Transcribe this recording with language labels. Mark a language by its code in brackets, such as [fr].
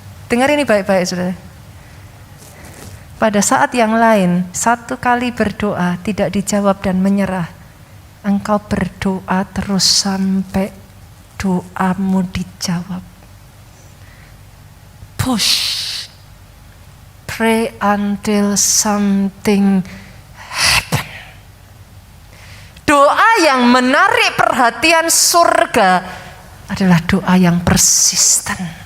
[id] Dengar ini baik-baik saudara. Pada saat yang lain, satu kali berdoa tidak dijawab dan menyerah, engkau berdoa terus sampai doamu dijawab. [en] Push. Pray until something happen. [id] Doa yang menarik perhatian surga adalah doa yang persisten.